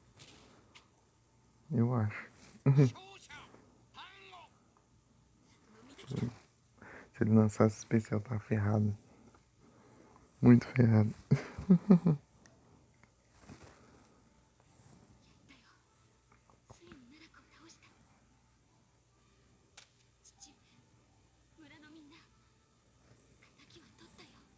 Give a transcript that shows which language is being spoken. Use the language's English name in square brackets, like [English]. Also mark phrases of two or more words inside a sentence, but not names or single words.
[Portuguese] Eu acho. [Japanese] 勝者単語。 [Portuguese] Se ele lançasse especial, tá ferrado. Muito ferrado. [Japanese] ついにナラクを倒した。父上、村のみんな、敵は取ったよ。